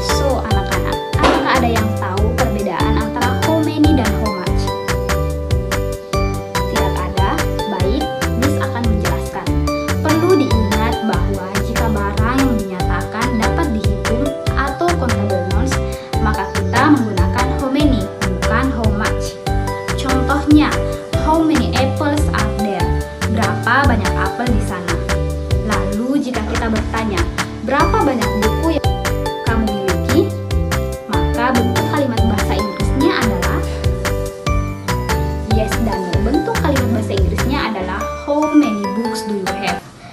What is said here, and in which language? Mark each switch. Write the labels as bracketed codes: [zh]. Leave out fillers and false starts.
[id] So, anak-anak, apakah ada yang tahu perbedaan antara [en] how many dan how much? [id] Tidak ada? Baik, Miss akan menjelaskan. Perlu diingat bahwa jika barang yang dinyatakan dapat dihitung atau countable nouns, maka kita menggunakan how many, bukan how much. Contohnya, [en] how many apples are there? [id] Berapa banyak apel di sana? Lalu jika kita bertanya, berapa banyak buku yang kamu miliki? Maka bentuk kalimat bahasa Inggrisnya adalah yes, dan bentuk kalimat bahasa Inggrisnya adalah [en] how many books do you have?